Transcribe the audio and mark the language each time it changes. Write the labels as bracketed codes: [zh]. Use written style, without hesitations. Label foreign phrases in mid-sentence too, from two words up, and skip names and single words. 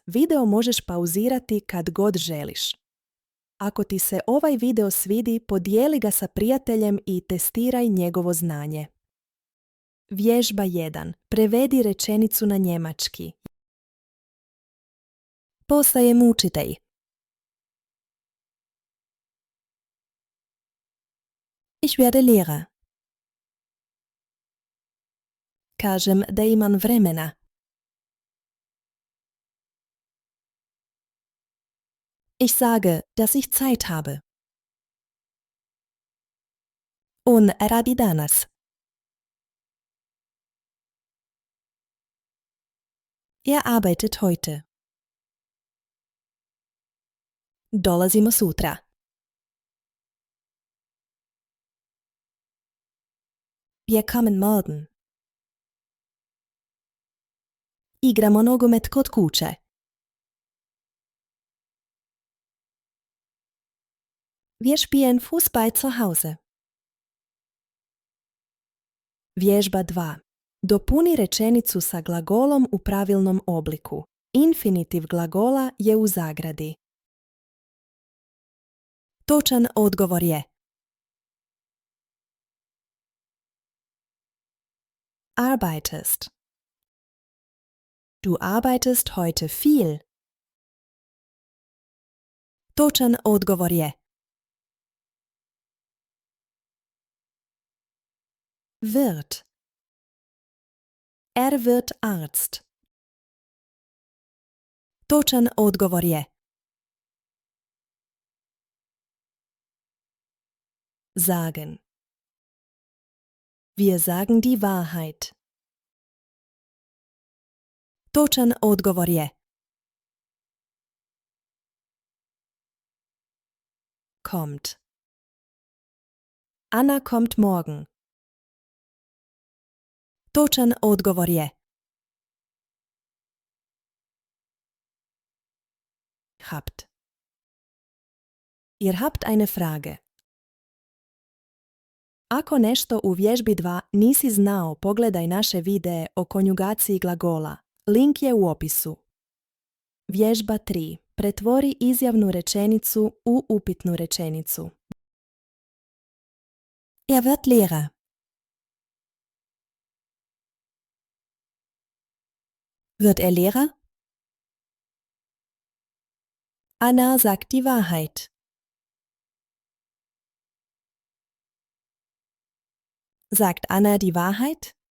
[hr] Video možeš pauzirati kad god želiš. Ako ti se ovaj video svidi, podijeli ga sa prijateljem i testiraj njegovo znanje. Vježba 1. Prevedi rečenicu na njemački. Postajem učitelj. [de] Ich werde Lehrer. [hr] Kažem da imam vremena. [de] Ich sage, dass ich Zeit habe. [hr] On radi danas. [de] Er arbeitet heute. [hr] Dolazimo sutra. [de] Wir kommen morgen. [hr] Igramo nogomet kod kuće. [de] Wir spielen Fußball zu Hause. [hr] Vježba 2. Dopuni rečenicu sa glagolom u pravilnom obliku. Infinitiv glagola je u zagradi. Točan odgovor je: [de] arbeitest. Du arbeitest heute viel. [hr] Točan odgovor je: [de] wird. Er wird Arzt. [hr] Točan odgovor je: [de] sagen. Wir sagen die Wahrheit. [hr] Točan odgovor je: [de] kommt. Anna kommt morgen. [hr] Točan odgovor je: [de] habt. Ihr habt eine Frage. [hr] Ako nešto u vježbi 2 nisi znao, pogledaj naše videe o konjugaciji glagola. Link je u opisu. Vježba 3. Pretvori izjavnu rečenicu u upitnu rečenicu. [de] Er wird Lehrer. Wird er Lehrer? Anna sagt die Wahrheit. Sagt Anna die Wahrheit?